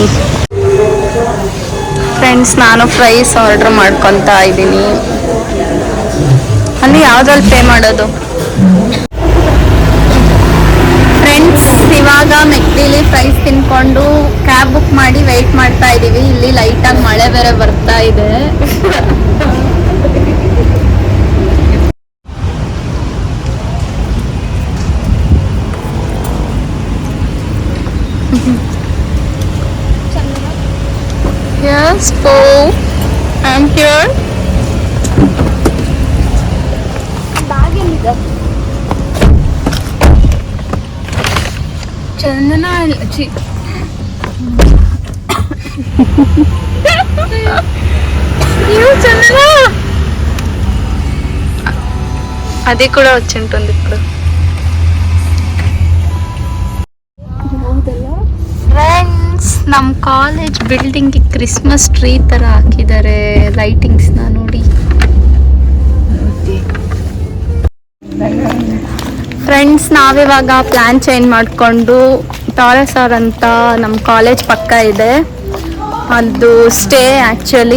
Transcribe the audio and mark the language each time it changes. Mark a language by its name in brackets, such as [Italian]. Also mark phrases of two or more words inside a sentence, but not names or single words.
[Kannada] ಫ್ರೆಂಡ್ಸ್, ನಾನು [English] fries order [Kannada] ಮಾಡ್ಕೊತಾ ಇದ್ದೀನಿ. ಅಲ್ಲಿ ಯಾವುದ್ರಲ್ಲಿ ಪೇ ಮಾಡೋದು? ಫ್ರೆಂಡ್ಸ್, ಇವಾಗ ಮೆಕ್ಡಿಲಿ ಫ್ರೈಸ್ ತಿನ್ಕೊಂಡು [English] cab book [Kannada] ಮಾಡಿ ವೆಯ್ಟ್ ಮಾಡ್ತಾ ಇದ್ದೀವಿ. ಇಲ್ಲಿ ಲೈಟಾಗಿ ಮಳೆ ಬೇರೆ ಬರ್ತಾ ಇದೆ. [English] Yes, Paul. I'm here. [Telugu] ಚಂದನ చందన అది కూడా వచ్చింటుంది ఇప్పుడు. [Kannada] ಫ್ರೆಂಡ್ಸ್, ನಮ್ಮ ಕಾಲೇಜ್ ಬಿಲ್ಡಿಂಗ್ಗೆ [English] Christmas tree [Kannada] ಥರ ಹಾಕಿದ್ದಾರೆ ಲೈಟಿಂಗ್ಸ್ನ ನೋಡಿ. ಫ್ರೆಂಡ್ಸ್, ನಾವಿವಾಗ [English] plan change [Kannada] ಮಾಡಿಕೊಂಡು ಟಾರೆಸರ್ ಅಂತ ನಮ್ಮ ಕಾಲೇಜ್ ಪಕ್ಕ ಇದೆ, ಅದು [English] stay actually.